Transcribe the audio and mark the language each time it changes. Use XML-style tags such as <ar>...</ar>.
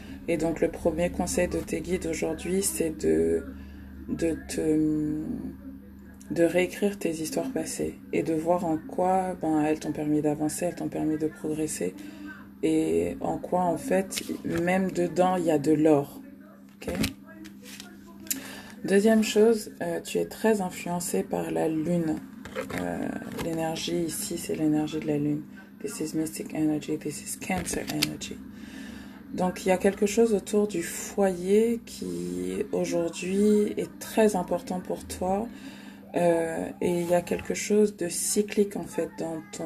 <fr>Et donc le premier conseil de tes guides aujourd'hui, c'est de réécrire tes histoires passées et de voir en quoi elles t'ont permis d'avancer, elles t'ont permis de progresser et en quoi en fait même dedans il y a de l'or. Okay? Deuxième chose, tu es très influencé par la lune. L'énergie ici, c'est l'énergie de la lune.</fr> <en>This is mystic energy, this is cancer energy.</en> <fr>Donc il y a quelque chose autour du foyer qui aujourd'hui est très important pour toi et il y a quelque chose de cyclique en fait dans</fr>